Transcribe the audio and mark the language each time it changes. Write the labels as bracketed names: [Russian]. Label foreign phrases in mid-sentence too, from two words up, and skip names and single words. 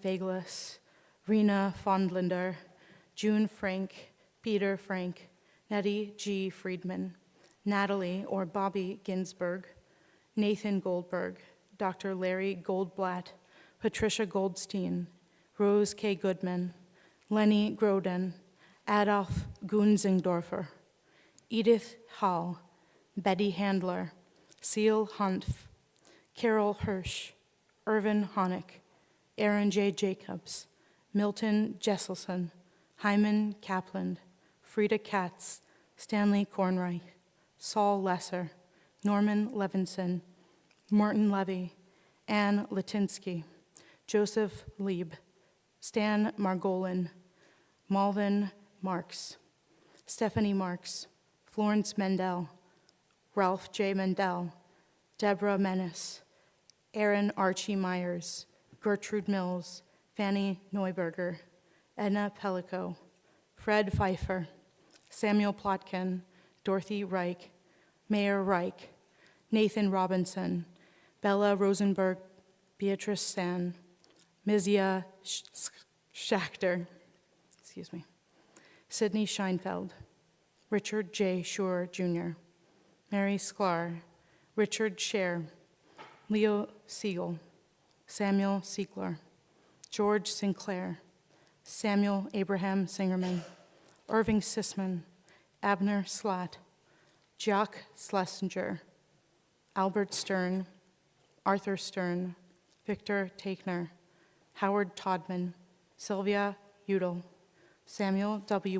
[English] Faglis, Rena Fondlander, June Frank, Peter Frank, Nettie G. Friedman, Natalie or Bobby Ginsberg, Nathan Goldberg, Dr. Larry Goldblatt, Patricia Goldstein, Rose K. Goodman, Lenny Groden, Adolf Gunzingdorfer, Edith Hall, Betty Handler, Seal Huntf, Carol Hirsch, Irvin Honick, Aaron J. Jacobs, Milton Jesselson, Hyman Kaplan, Frida Katz, Stanley Kornreich, Saul Lesser, Norman Levinson, Martin Levy, Anne Latinsky, Joseph Lieb, Stan Margolin, Malvin Marks, Stephanie Marks, Florence Mendel, Ralph J. Mendel, Deborah Menace, Aaron Archie Myers, Gertrude Mills, Fanny Neuberger, Edna Pellico, Fred Pfeiffer, Samuel Plotkin, Dorothy Reich, Mayor Reich, Nathan Robinson, Bella Rosenberg, Beatrice San, Mizia Schachter, Sidney Scheinfeld, Richard J. Schur Jr., Mary Sklar, Richard Scher, Leo Siegel, Samuel Siegler, George Sinclair, Samuel Abraham Singerman, Irving Sisman, Abner Slatt, Jacques Schlesinger, Albert Stern, Arthur Stern, Victor Teichner, Howard Todman, Sylvia Udall, Samuel W.